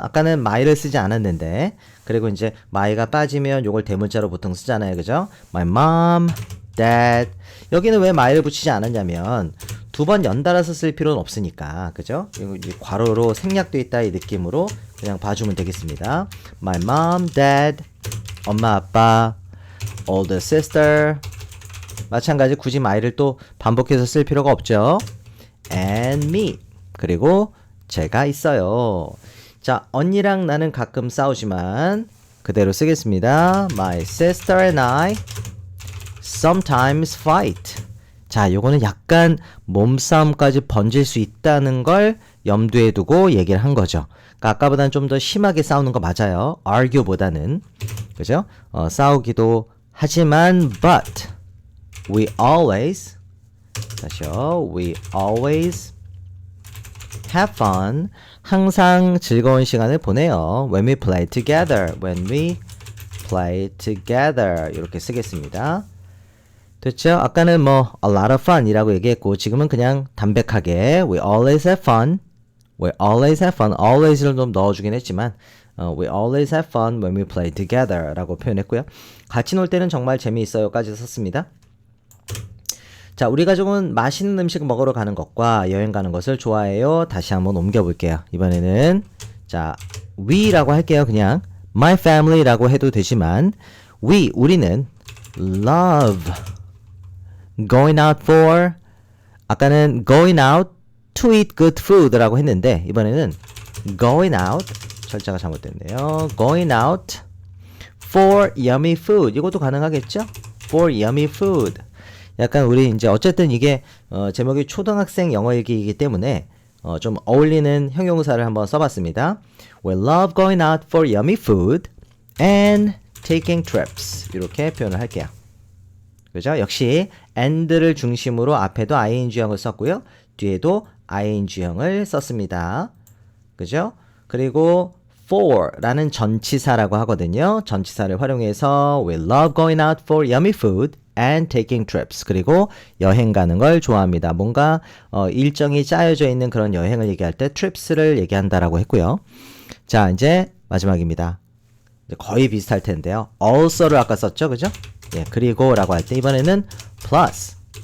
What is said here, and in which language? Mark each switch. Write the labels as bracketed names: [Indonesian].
[Korean] 아까는 my를 쓰지 않았는데 그리고 이제 my가 빠지면 요걸 대문자로 보통 쓰잖아요. 그죠? [English] My mom, dad. [Korean] 여기는 왜 my를 붙이지 않았냐면 두 번 연달아서 쓸 필요는 없으니까, 그죠? 괄호로 생략돼 있다 이 느낌으로 그냥 봐주면 되겠습니다. [English] My mom, dad, [Korean] 엄마, 아빠, [English] older sister. [Korean] 마찬가지 굳이 my를 또 반복해서 쓸 필요가 없죠. [English] And me. [Korean] 그리고 제가 있어요. 자, 언니랑 나는 가끔 싸우지만 그대로 쓰겠습니다. [English] My sister and I sometimes fight. [Korean] 자, 요거는 약간 몸싸움까지 번질 수 있다는 걸 염두에 두고 얘기를 한 거죠. 그러니까 아까보다는 좀 더 심하게 싸우는 거 맞아요. argue보다는. 그죠? 싸우기도 하지만 [English] but we always [Korean] 다시요. [English] we always have fun. [Korean] 항상 즐거운 시간을 보내요. [English] when we play together. when we play together. [Korean] 이렇게 쓰겠습니다. 됐죠? 아까는 뭐 [English] a lot of fun [Korean] 이라고 얘기했고 지금은 그냥 담백하게 [English] we always have fun. we always have fun. always를 [Korean] 좀 넣어주긴 했지만 [English] we always have fun when we play together [Korean] 라고 표현했고요. 같이 놀 때는 정말 재미있어요 까지 썼습니다. 자, 우리 가족은 맛있는 음식 먹으러 가는 것과 여행 가는 것을 좋아해요. 다시 한번 옮겨볼게요. 이번에는 자, we라고 할게요. 그냥 my family라고 해도 되지만 우리는 [English] love going out for [Korean] 아까는 [English] going out to eat good food [Korean] 라고 했는데 이번에는 going out 철자가 잘못됐네요. [English] going out for yummy food [Korean] 이것도 가능하겠죠? [English] for yummy food [Korean] 약간 우리 이제 어쨌든 이게 제목이 초등학생 영어 읽기이기 때문에 좀 어울리는 형용사를 한번 써봤습니다. [English] We love going out for yummy food and taking trips [Korean] 이렇게 표현을 할게요. 그죠? 역시 and를 중심으로 앞에도 ing형을 썼고요. 뒤에도 ing형을 썼습니다. 그죠? 그리고 for라는 전치사라고 하거든요. 전치사를 활용해서 [English] we love going out for yummy food and taking trips. [Korean] 그리고 여행 가는 걸 좋아합니다. 뭔가 일정이 짜여져 있는 그런 여행을 얘기할 때 trips를 얘기한다라고 했고요. 자, 이제 마지막입니다. 이제 거의 비슷할 텐데요. also를 아까 썼죠, 그죠? 예, 그리고 라고 할 때 이번에는 plus.